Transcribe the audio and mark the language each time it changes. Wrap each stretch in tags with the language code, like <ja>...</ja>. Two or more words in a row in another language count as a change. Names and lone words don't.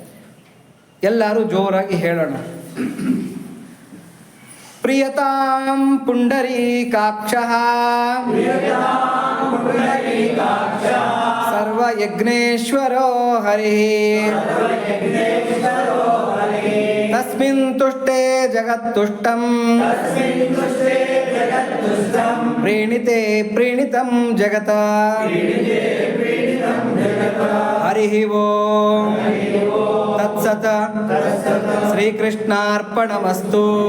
<kn>ಎಲ್ಲರೂ ಜೋರಾಗಿ ಹೇಳೋಣ.</kn> <sa>ಪ್ರಿಯತಾಂ ಪುಂಡರೀಕಾಕ್ಷಃ ಸರ್ವಯಜ್ಞೇಶ್ವರೋ ಹರಿಃ ತಸ್ಮಿನ್ ತುಷ್ಟೇ ಜಗತ್ತುಷ್ಟಂ ಪ್ರೀಣಿತೆ ಪ್ರೀಣಿತಂ ಜಗತ ಹರಿಃ ಓಂ ತತ್ಸತ್ ಶ್ರೀಕೃಷ್ಣಾರ್ಪಣಮಸ್ತು.</sa>